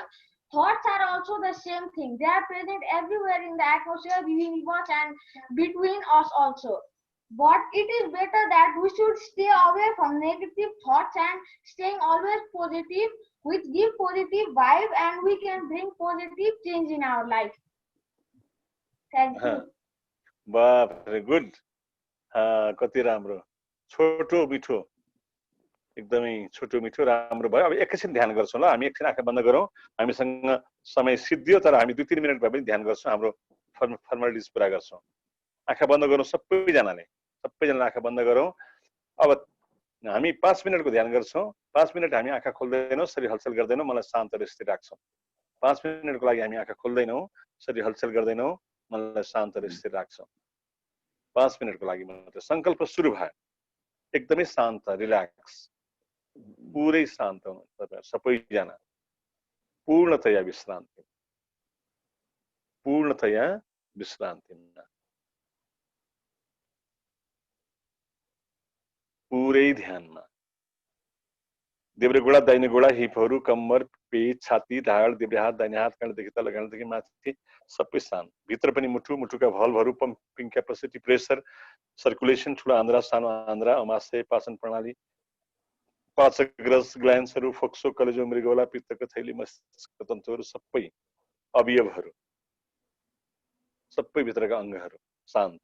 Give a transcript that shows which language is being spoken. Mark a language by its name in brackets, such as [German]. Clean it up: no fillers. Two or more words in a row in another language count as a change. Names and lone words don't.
[English] Thoughts are also the same thing. They are present everywhere in the atmosphere, universe, and between us also. But it is better that we should stay away from negative thoughts and staying always positive, which give positive vibe, and we can bring positive change in our life. Thank you. Wow, very good. [Nepali] कति राम्रो, छोटो मिठो, एकदमै छोटो मिठो राम्रो भयो। अब एकैछिन ध्यान गर्छौँ ल, हामी एकछिन आँखा बन्द गरौँ, हामीसँग समय सिद्धियो तर हामी 2-3 मिनट भए पनि ध्यान गर्छौँ, हाम्रो फर्मालिटिज पुरा गर्छौँ। आँखा बन्द गरौँ सबैजनाले, आँखा बन्द गरौँ। अब हामी 5 मिनटको ध्यान गर्छौँ। 5 मिनट हामी आँखा खोल्दैनौँ, शरीर हलचल गर्दैनौँ, मनलाई शान्त र स्थिर राख्छौँ। 5 मिनटको लागि हामी आँखा खोल्दैनौँ, शरीर हलचल गर्दैनौँ, मनलाई शान्त र स्थिर राख्छौँ। 5 मिनटको लागि मात्र संकल्प सुरु भयो। एकदमै शान्त, रिल्याक्स, पुरै शान्त हुनु तपाईहरु सबैजना, पूर्णतया विश्रान्ति, पूर्णतया विश्रान्तिमा, पुरै ध्यानमा। देब्रे गोडा, दाहिने गोडा, हिपहरू, कम्मर, पेट, छाती, ढाड, देब्रे हात, दाहिने हात, काँडदेखि तल, काँडदेखि माथि सबै शान्त। भित्र पनि मुटु, मुटुका भल्भहरू, [English] pumping capacity, pressure, circulation, [Nepali] ठुलो आन्द्रा, सानो आन्द्रा, अमाशय, पाचन प्रणाली, पाचक रस, ग्ल्यान्ड्सहरू, फोक्सो, कलेजो, मृगौला, पित्तको थैली, मस्तिष्क तन्तुहरू, सबै अवयवहरू, सबै भित्रका अङ्गहरू शान्त।